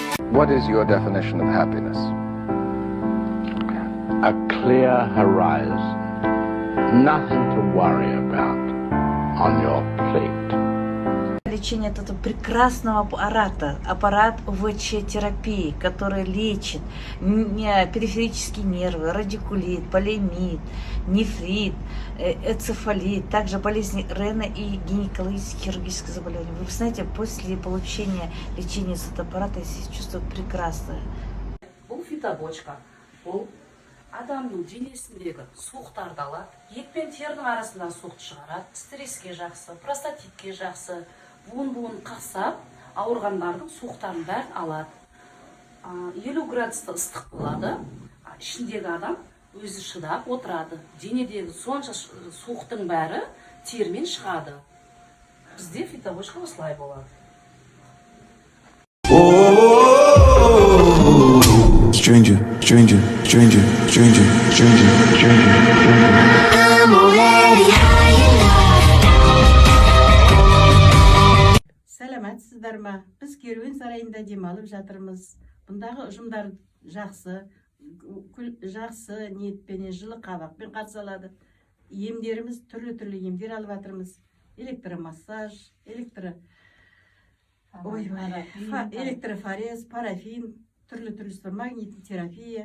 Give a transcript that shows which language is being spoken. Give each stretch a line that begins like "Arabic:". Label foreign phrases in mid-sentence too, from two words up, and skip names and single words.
English: What is your definition of happiness? A clear horizon, nothing to worry about on your plate.
Russian: Лечение этого прекрасного аппарат УВЧ-терапии, который лечит периферические нервы, радикулит, полиомиелит, нефрит, энцефалит, также болезни Рена и гинекологические хирургические заболевания. Вы знаете, после получения лечения с этого аппарата я себя чувствую прекрасно.
Kazakh: Бұл фитобочка, бұл адамның денесіндегі суықтарды алады, ет пен терінің арасындағы суықты шығарады, стресске жақсы, простатитке жақсы, буын қасап, ауырғандардың суықтарын бәрін алады. 50 градуста ыстық болады, ішіндегі адам өзі шыдап отырады. Денедегі сонша суықтың бәрі термен шығады. Бізде фитобочка осылай болады.
English: Stranger, stranger, stranger, stranger, stranger, stranger, stranger. I'm already high enough.
Kazakh: Сәлеметсіздер ме? Біз керуен сарайында демалып жатырмыз. Бұндағы ұжымдар жақсы ниетпен, жылы қабақпен қарсы алады. Емдеріміз түрлі емдер алып жатырмыз. Электромассаж, электрофорез, парафин, түрлі магнитті терапия.